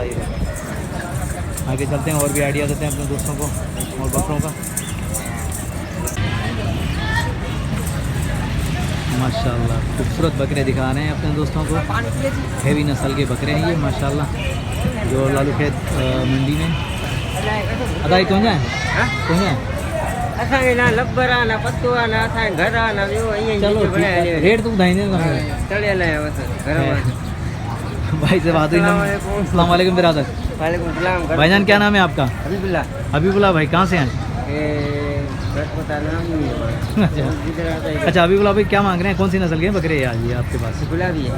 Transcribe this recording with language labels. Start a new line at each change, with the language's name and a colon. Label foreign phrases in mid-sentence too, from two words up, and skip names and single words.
Urdu: یہ آگے چلتے ہیں اور بھی آئیڈیا دیتے ہیں اپنے دوستوں کو اور بکروں کا. ماشاءاللہ خوبصورت بکرے دکھا رہے ہیں اپنے دوستوں کو. ہیوی نسل کے بکرے ہیں یہ ماشاءاللہ، جو لالو کھیت منڈی میں. ادائی کون جائے؟ کون جائے?
Sindhi: असांखे ना लब्बर आहे ना पत्तो आहे ना असांजे घर आहे ना ॿियो ईअं
Urdu: چلو ٹھیک ہے,
Sindhi: रेट तो ॿुधाईंदे न तव्हांखे। तड़ियल आहे बसि
Urdu: گھر میں. بھائی سے بات ہوئی نا.
Arabic: السلام علیکم बिरादर। وعلیکم السلام.
Urdu: بھائی جان کیا نام ہے آپ کا? हबीबुल्लाह। حبیب اللہ بھائی کہاں سے ہیں? پتا نام نہیں ہے. اچھا حبیب اللہ بھائی کیا مانگ رہے ہیں؟ کون سی نسل کے ہیں بکرے آج یہ آپ کے پاس? گلابی ہے.